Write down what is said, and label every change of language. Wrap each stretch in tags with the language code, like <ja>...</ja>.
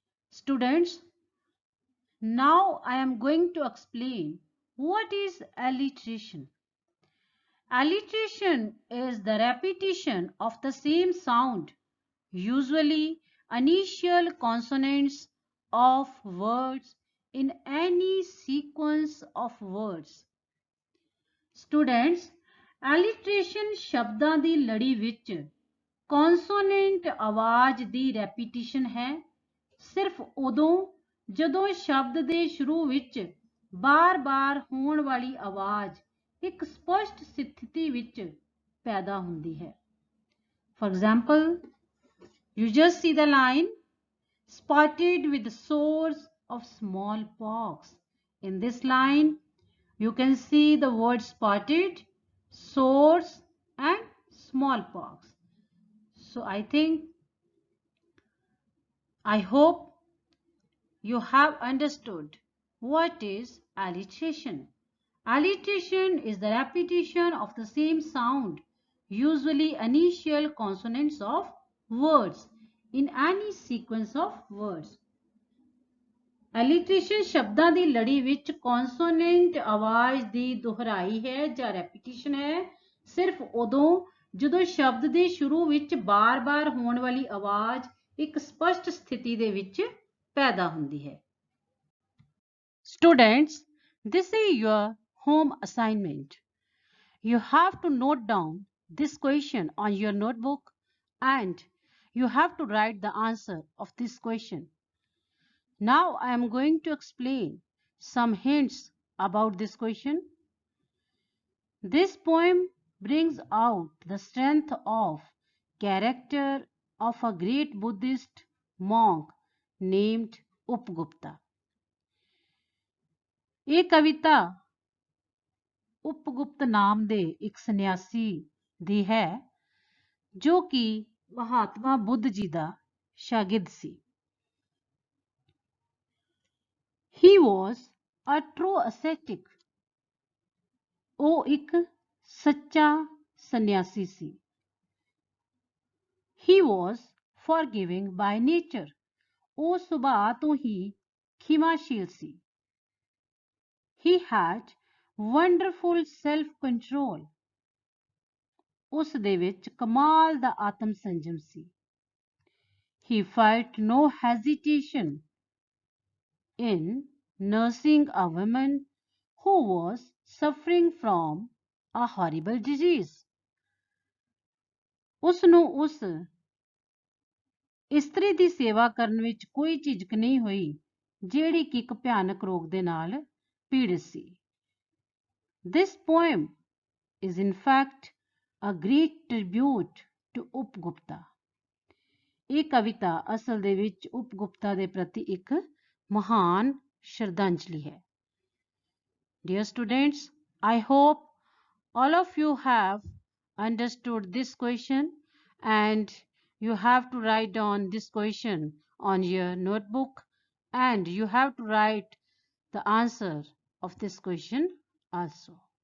<en>Students, now I am going to explain what is alliteration. Alliteration is the repetition of the same sound, usually initial consonants of words in any sequence of words.</en> <pa>Students, alliteration ਸ਼ਬਦਾਂ ਦੀ ਲੜੀ ਵਿੱਚ ਕੌਨਸੋਨੈਂਟ ਆਵਾਜ਼ ਦੀ repetition ਹੈ ਸਿਰਫ ਉਦੋਂ ਜਦੋਂ ਸ਼ਬਦ ਦੇ ਸ਼ੁਰੂ ਵਿੱਚ ਬਾਰ-ਬਾਰ ਹੋਣ ਵਾਲੀ ਆਵਾਜ਼ ਇੱਕ ਸਪਸ਼ਟ ਸਥਿਤੀ ਵਿੱਚ ਪੈਦਾ ਹੁੰਦੀ ਹੈ.</pa> <en>For example, you just see the line spotted with sores of smallpox. In this line, you can see the word spotted, sores and smallpox. So I hope you have understood what is alliteration. Alliteration is the repetition of the same sound, usually initial consonants of words in any sequence of words.</en> <pa>Alliteration ਸ਼ਬਦਾਂ ਦੀ ਲੜੀ ਵਿੱਚ ਕੌਨਸੋਨੈਂਟ ਆਵਾਜ਼ ਦੀ ਦੁਹਰਾਈ ਹੈ ਜਾਂ repetition ਹੈ ਸਿਰਫ ਉਦੋਂ ਜਦੋਂ ਸ਼ਬਦ ਦੇ ਸ਼ੁਰੂ ਵਿੱਚ ਬਾਰ-ਬਾਰ ਹੋਣ ਵਾਲੀ ਆਵਾਜ਼ ਇੱਕ ਸਪਸ਼ਟ ਸਥਿਤੀ ਦੇ ਵਿੱਚ ਪੈਦਾ ਹੁੰਦੀ ਹੈ.</pa> <en>Students, this is your home assignment. You have to note down this question on your notebook and you have to write the answer of this question. Now I am going to explain some hints about this question. This poem brings out the strength of character of a great Buddhist monk named Upgupta.</en> <pa>ਇਹ ਕਵਿਤਾ ਉਪਗੁਪਤ ਨਾਮ ਦੇ ਇੱਕ ਸੰਨਿਆਸੀ ਦੀ ਹੈ ਜੋ ਕਿ ਮਹਾਤਮਾ ਬੁੱਧ ਜੀ ਦਾ ਸ਼ਾਗਿਰਦ ਸੀ।</pa> <en>He was a true ascetic.</en> <pa>ਉਹ ਇੱਕ ਸੱਚਾ ਸੰਨਿਆਸੀ ਸੀ।</pa> <en>He was forgiving by nature.</en> <pa>ਉਹ ਸੁਭਾਅ ਤੋਂ ਹੀ ਖਿਮਾਸ਼ੀਲ ਸੀ।</pa> <en>He had wonderful self-control.</en> <pa>ਉਸ ਦੇ ਵਿੱਚ ਕਮਾਲ ਦਾ ਆਤਮ ਸੰਜਮ ਸੀ।</pa> <en>He felt no hesitation in nursing a woman who was suffering from a horrible disease.</en> <pa>ਉਸ ਨੂੰ ਉਸ ਇਸਤਰੀ ਦੀ ਸੇਵਾ ਕਰਨ ਵਿੱਚ ਕੋਈ ਝਿਜਕ ਨਹੀਂ ਹੋਈ ਜਿਹੜੀ ਕਿ ਇੱਕ ਭਿਆਨਕ ਰੋਗ ਦੇ ਨਾਲ ਪੀੜਿਤ ਸੀ।</pa> <en>This poem is in fact a great tribute to Upgupta.</en> <pa>ਇਹ ਕਵਿਤਾ ਅਸਲ ਦੇ ਵਿੱਚ ਉਪਗੁਪਤਾ ਦੇ ਪ੍ਰਤੀ ਇੱਕ ਮਹਾਨ ਸ਼ਰਧਾਂਜਲੀ ਹੈ।</pa> <en>Dear students, I hope all of you have understood this question and you have to write down this question on your notebook and you have to write the answer of this question also.</en>